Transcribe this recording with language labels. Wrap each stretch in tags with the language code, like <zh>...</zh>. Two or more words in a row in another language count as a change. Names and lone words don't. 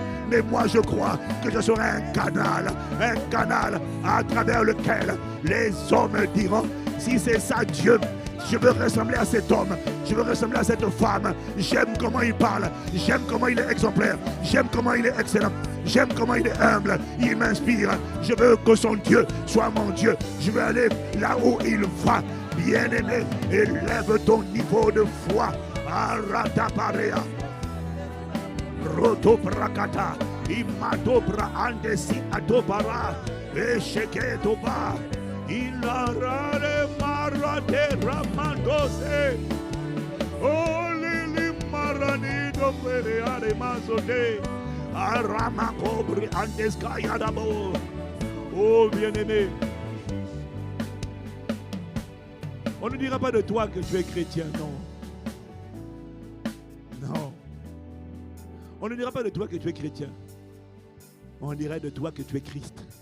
<fr>Mais moi je crois que je serai un canal à travers lequel les hommes diront, si c'est ça Dieu, je veux ressembler à cet homme, je veux ressembler à cette femme. J'aime comment il parle, j'aime comment il est exemplaire, j'aime comment il est excellent, j'aime comment il est humble, il m'inspire. Je veux que son Dieu soit mon Dieu. Je veux aller là où il va. Bien-aimé, élève ton niveau de foi. Arata Parea. Roto Prakata. Imadobra andesi adobara. Esheke toba. Ilarare marade ramandose. Oh lili marani do pereare mazode. Arama cobri andeskaya dabo. Oh bien-aimé. On ne dira pas de toi que tu es chrétien, non. Non. On ne dira pas de toi que tu es chrétien. On dirait de toi que tu es Christ.</fr>